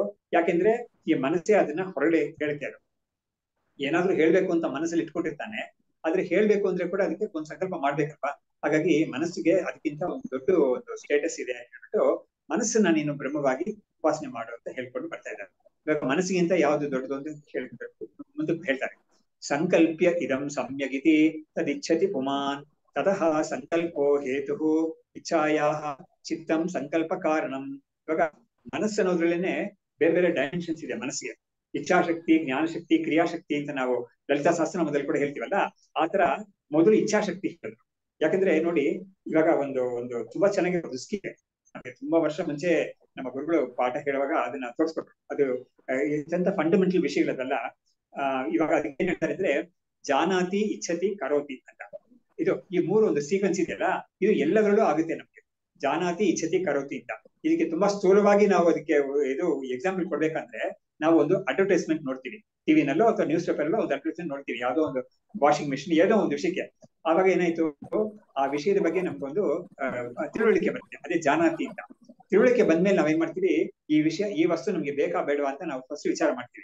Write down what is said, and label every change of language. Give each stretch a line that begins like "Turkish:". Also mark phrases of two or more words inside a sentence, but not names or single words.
Kannada: ಯಾಕೆಂದ್ರೆ ಈ ಮನಸ್ಸೇ ಅದನ್ನ ಹೊರಗಡೆ ಹೇಳುತ್ತೆ. ಅದು ಏನಾದ್ರೂ ಹೇಳ್ಬೇಕು ಅಂತ ಮನಸ್ಸಲ್ಲಿ ಇಟ್ಕೊಂಡಿರ್ತಾನೆ, ಆದ್ರೆ ಹೇಳ್ಬೇಕು ಅಂದ್ರೆ ಕೂಡ ಅದಕ್ಕೆ ಒಂದು ಸಂಕಲ್ಪ ಮಾಡ್ಬೇಕಲ್ವಾ. ಹಾಗಾಗಿ ಮನಸ್ಸಿಗೆ ಅದಕ್ಕಿಂತ ಒಂದು ದೊಡ್ಡ ಒಂದು ಸ್ಟೇಟಸ್ ಇದೆ ಅಂತ ಹೇಳ್ಬಿಟ್ಟು ಮನಸ್ಸನ್ನ ನೀನು ಬ್ರಹ್ಮವಾಗಿ ಉಪಾಸನೆ ಮಾಡು ಅಂತ ಹೇಳ್ಕೊಂಡು ಬರ್ತಾ ಇದ್ದಾರೆ. ಇವಾಗ ಮನಸ್ಸಿಗಿಂತ ಯಾವ್ದು ದೊಡ್ಡದು ಅಂತ ಹೇಳ್ಬೇಕು, ಮುಂದಕ್ಕೆ ಹೇಳ್ತಾರೆ.
Sanskrit: सङ्कल्प्य इदं सम्यगिति तदिच्छति पुमान् ततः सङ्कल्पो हेतु इच्छायाह चित्तं सङ्कल्प कारणं.
Kannada: ಇವಾಗ ಮನಸ್ಸು ಅನ್ನೋದ್ರಲ್ಲೇನೆ ಬೇರೆ ಬೇರೆ ಡೈಮೆನ್ಷನ್ಸ್ ಇದೆ ಮನಸ್ಸಿಗೆ. ಇಚ್ಛಾಶಕ್ತಿ, ಜ್ಞಾನಶಕ್ತಿ, ಕ್ರಿಯಾಶಕ್ತಿ ಅಂತ ನಾವು ಲಲಿತಾ ಸಹಸ್ರನಾಮದಲ್ಲಿ ಕೂಡ ಹೇಳ್ತೀವಲ್ಲ, ಆತರ ಮೊದಲು ಇಚ್ಛಾಶಕ್ತಿ ಹೇಳಿದ್ರು. ಯಾಕಂದ್ರೆ ನೋಡಿ, ಇವಾಗ ಒಂದು ಒಂದು ತುಂಬಾ ಚೆನ್ನಾಗಿ ಸ್ಕೀಮ್ ನಮಗೆ ತುಂಬಾ ವರ್ಷ ಮುಂಚೆ ನಮ್ಮ ಗುರುಗಳು ಪಾಠ ಹೇಳುವಾಗ ಅದನ್ನ ತೋರಿಸ್ಕೊಟ್ರು. ಅದು ಎಂತ ಫಂಡಮೆಂಟಲ್ ವಿಷಯಗಳದಲ್ಲ. ಇವಾಗ ಅದಕ್ಕೆ ಏನ್ ಹೇಳ್ತಾರೆ ಅಂದ್ರೆ,
Sanskrit: जानाति इच्छति करोति ಅಂತ.
Kannada: ಇದು ಈ ಮೂರು ಒಂದು ಸೀಕ್ವೆನ್ಸ್ ಇದೆಯಲ್ಲ, ಇದು ಎಲ್ಲದರಲ್ಲೂ ಆಗುತ್ತೆ ನಮ್ಗೆ.
Sanskrit: जानाति इच्छति करोति ಅಂತ.
Kannada: ಇದಕ್ಕೆ ತುಂಬಾ ಸ್ಥೂಲವಾಗಿ ನಾವು ಅದಕ್ಕೆ ಇದು ಎಕ್ಸಾಂಪಲ್ ಕೊಡ್ಬೇಕಂದ್ರೆ, ನಾವು ಒಂದು ಅಡ್ವರ್ಟೈಸ್ಮೆಂಟ್ ನೋಡ್ತೀವಿ ಟಿವಿನಲ್ಲೋ ಅಥವಾ
English: news paper
Kannada: ಅಲ್ಲೋ ಒಂದು ಅಡ್ವರ್ಟೈಸ್ಮೆಂಟ್ ನೋಡ್ತೀವಿ, ಯಾವುದೋ ಒಂದು
English: washing machine,
Kannada: ಏನೋ ಒಂದು ವಿಷಯಕ್ಕೆ. ಆವಾಗ ಏನಾಯ್ತು, ಆ ವಿಷಯದ ಬಗ್ಗೆ ನಮ್ಗೊಂದು ತಿಳುವಳಿಕೆ ಬರುತ್ತೆ, ಅದೇ ಜಾನಾತಿ ಅಂತ. ತಿಳುವಳಿಕೆ ಬಂದ್ಮೇಲೆ ನಾವೇನ್ ಮಾಡ್ತೀವಿ, ಈ ವಿಷಯ, ಈ ವಸ್ತು ನಮ್ಗೆ ಬೇಕಾ ಬೇಡವಾ ಅಂತ ನಾವು ಫಸ್ಟ್ ವಿಚಾರ ಮಾಡ್ತೀವಿ.